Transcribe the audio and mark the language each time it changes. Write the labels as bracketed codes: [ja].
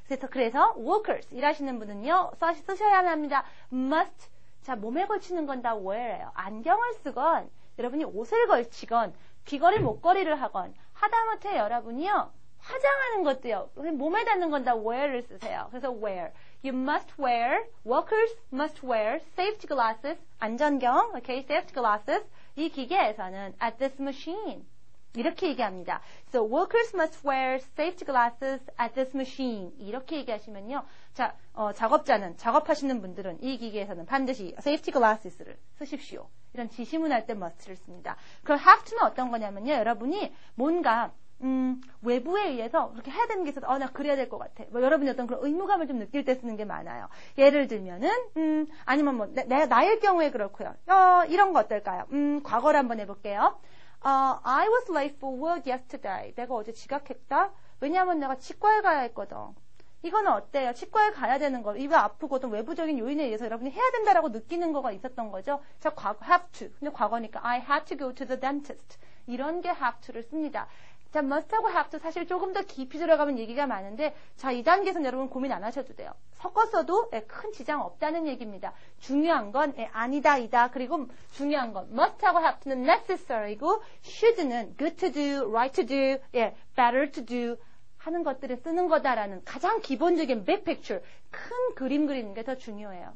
[ko] 그래서 workers, 일하시는 분은요. 쓰셔야 합니다. must 자, 몸에 걸치는 건 다 wear예요. 안경을 쓰건, 여러분이 옷을 걸치건, 귀걸이 목걸이를 하건, 하다못해 여러분이요, 화장하는 것도요, 몸에 닿는 건 다 wear를 쓰세요. 그래서 wear. [en] You must wear, workers must wear safety glasses, 안전경, okay, safety glasses. [ko] 이 기계에서는 [en] at this machine. [ko] 이렇게 얘기합니다. [en] So workers must wear safety glasses at this machine. [ko] 이렇게 얘기하시면요. 자, 작업자는, 작업하시는 분들은 이 기계에서는 반드시 safety glasses를 쓰십시오. 이런 지시문 할 때 must를 씁니다. 그럼 have to는 어떤 거냐면요. 여러분이 뭔가 외부에 의해서 그렇게 해야 되는 게 있어서 나 그래야 될 것 같아. 뭐 여러분이 어떤 그런 의무감을 좀 느낄 때 쓰는 게 많아요. 예를 들면은 아니면 뭐 나일 경우에 그렇고요. 이런 거 어떨까요? 과거를 한번 해볼게요. [en] I was late for work yesterday. [ko] 내가 어제 지각했다. 왜냐하면 내가 치과에 가야 했거든. 이거는 어때요? 치과에 가야 되는 거. 입이 아프거든. 외부적인 요인에 의해서 여러분이 해야 된다라고 느끼는 거가 있었던 거죠. 자, 과거 have to. 근데 과거니까 [en] I had to go to the dentist. [ko] 이런 게 have to를 씁니다. 자, must하고 have to 사실 조금 더 깊이 들어가면 얘기가 많은데 자, 이 단계에서는 여러분 고민 안 하셔도 돼요. 섞었어도 큰 지장 없다는 얘기입니다. 중요한 건 아니다, 이다. 그리고 중요한 건 must하고 have to는 necessary고 should는 [en] good to do, right to do, [ko] better to do 하는 것들을 쓰는 거다라는 가장 기본적인 [en] big picture, [ko] 큰 그림 그리는 게 더 중요해요.